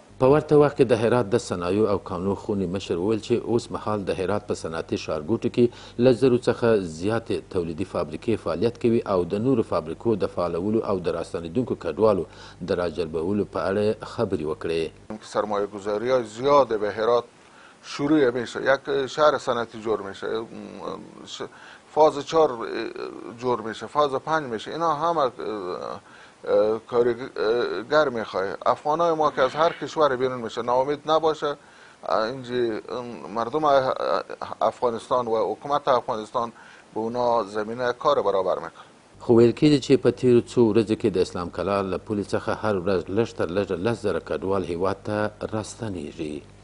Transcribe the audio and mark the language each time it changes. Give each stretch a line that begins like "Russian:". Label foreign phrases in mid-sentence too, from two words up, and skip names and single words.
Pashto: په ورته وخت کې د هرات د صنایعو او کانونو خونې مشر وویل چې اوس مهال د هرات په صنعتي ښارګوټو کې له زرو څخه زیاتې تولیدي فابریکې فعالیت کوي او د نورو فابریکو د فعالولو او د راستنېدونکو کډوالو د راجلبولو په اړه خبرې وکړې.
Persian: سرمایه گذاری های زیاد به هرات شروع میشه، یک شهر صنعتی جور میشه، فاز 4 جور میشه، فاز 5 میشه، اینا همه کارگر میخواه. افغانای ما که از هر کشور بیرون میشه ناامید نباشه، اینجا مردم افغانستان و حکومت افغانستان به اونا زمینه کار برابر میکنه.
Pashto: خو ویل کېږي چې په تیرو څو ورځو کې د اسلام کلا له پولې څخه هر ورځ لږ تر لږه 10,000 کډوال هیواد ته راستنیږي.